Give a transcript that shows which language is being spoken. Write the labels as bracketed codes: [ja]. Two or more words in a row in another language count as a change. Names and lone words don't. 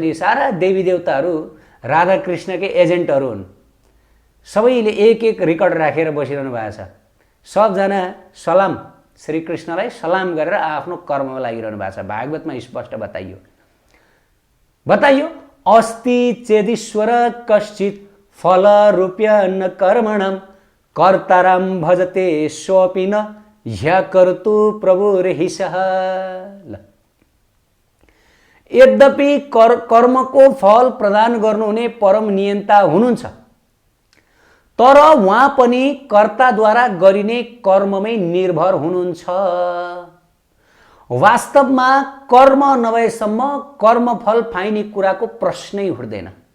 [ne] यी सारा देवी देवताहरू राधाकृष्णकै एजेन्टहरू हुन्। सबैले एक एक रेकर्ड राखेर बसिरहनु भएको छ। सबजना सलाम श्रीकृष्णलाई सलाम गरेर आफ्नो कर्ममा लागिरहनु भएको छ। भागवतमा स्पष्ट बताइयो [sa] अस्ति चेदीश्वर कश्चित फल रूप्य न कर्मणम कर्ताराम भजते सोऽपि न ह्यकर्तु प्रभुर्हिषः। [ne] यद्यपि कर्मको फल प्रदान गर्नुहुने परम नियन्ता हुनुहुन्छ, तर उहाँ पनि कर्ताद्वारा गरिने कर्ममै निर्भर हुनुहुन्छ। वास्तवमा कर्म नभएसम्म कर्मफल पाइने कुराको प्रश्नै उठ्दैन।